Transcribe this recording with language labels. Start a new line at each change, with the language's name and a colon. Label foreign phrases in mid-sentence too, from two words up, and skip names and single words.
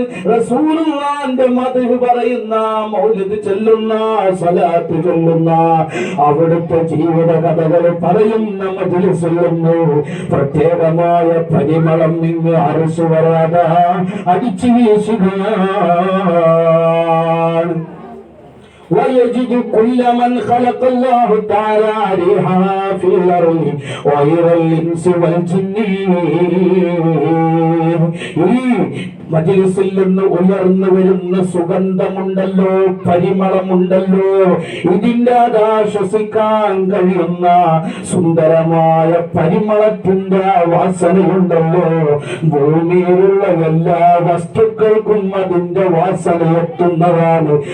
Malayalam: റസൂലുള്ളാഹിന്റെ മദ്ഹ് പറയുന്ന, മൗലിദ് ചൊല്ലുന്ന, സ്വലാത്ത് ചൊല്ലുന്ന, അവിടുത്തെ ജീവിത കഥകൾ പറയുന്ന മജ്ലിസിൽ നിന്ന് പ്രത്യേകമായ പരിമളം ഇങ്ങ് അർശ് വരാതെ അടിച്ചു വീശുകയാണ്.
Arabic: ويجد كل من خلق الله تعالى ريحا في الأرض غير الإنس والجن.
Malayalam: മജ്ലിസിൽ നിന്ന് ഉയർന്നു വരുന്ന സുഗന്ധമുണ്ടല്ലോ, പരിമളമുണ്ടല്ലോ, ഇതിന്റെ ശ്വസിക്കാൻ കഴിയുന്ന സുന്ദരമായ പരിമളത്തിന്റെ വാസനയുണ്ടല്ലോ, ഭൂമിയിലുള്ള എല്ലാ വസ്തുക്കൾക്കും അതിന്റെ വാസന എത്തുന്നതാണ്.